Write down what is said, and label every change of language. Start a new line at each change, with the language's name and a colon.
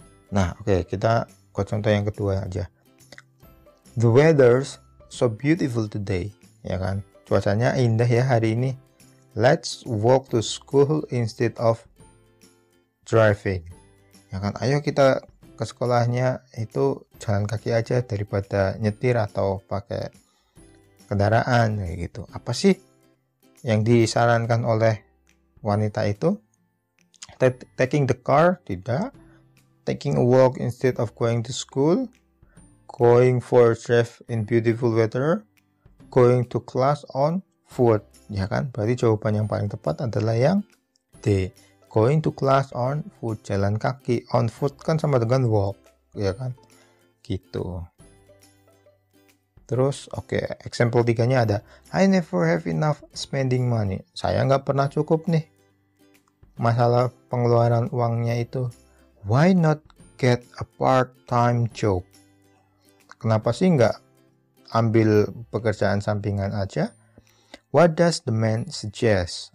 Indonesian: Nah, oke, kita ke contoh yang kedua aja.
English: The weather's so beautiful today,
Indonesian: ya kan? Cuacanya indah ya hari ini.
English: Let's walk to school instead of driving.
Indonesian: Ya kan? Ayo kita ke sekolahnya itu jalan kaki aja daripada nyetir atau pakai kendaraan kayak gitu. Apa sih yang disarankan oleh wanita itu?
English: Taking the car?
Indonesian: Tidak.
English: Taking a walk instead of going to school. Going for a drive in beautiful weather. Going to class on foot.
Indonesian: Ya kan? Berarti jawaban yang paling tepat adalah yang D.
English: Going to class on foot,
Indonesian: jalan kaki. On foot kan sama dengan walk, ya kan? Gitu. Terus,
English: example 3-nya ada, I never have enough spending money.
Indonesian: Saya nggak pernah cukup nih. Masalah pengeluaran uangnya itu.
English: Why not get a part-time job?
Indonesian: Kenapa sih nggak ambil pekerjaan sampingan aja?
English: What does the man suggest?